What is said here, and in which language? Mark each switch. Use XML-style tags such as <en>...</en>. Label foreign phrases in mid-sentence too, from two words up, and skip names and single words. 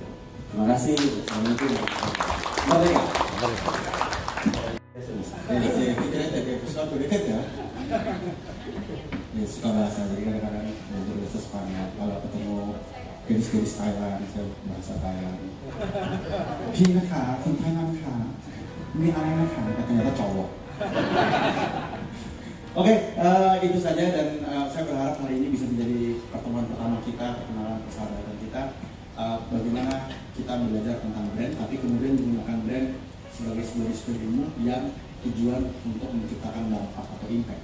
<id>Terima kasih. Assalamualaikum. Merdeka. Kita ada episode dekat ya. Ya suka bahasa, jadi kadang-kadang bahasa Spanyol. Kalau ketemu gadis-gadis Thailand, saya bahasa Thailand.</id> <th>พี่นะคะคนไทยนั่นค่ะนี่อะไรนะคะแต่</th> <id>ternyata cowok. Oke, itu saja, dan saya berharap hari ini bisa menjadi pertemuan pertama kita, perkenalan persahabatan kita. Bagaimana kita belajar tentang brand, tapi kemudian menggunakan brand sebagai sebuah disiplin ilmu yang tujuan untuk menciptakan dampak atau impact.</id>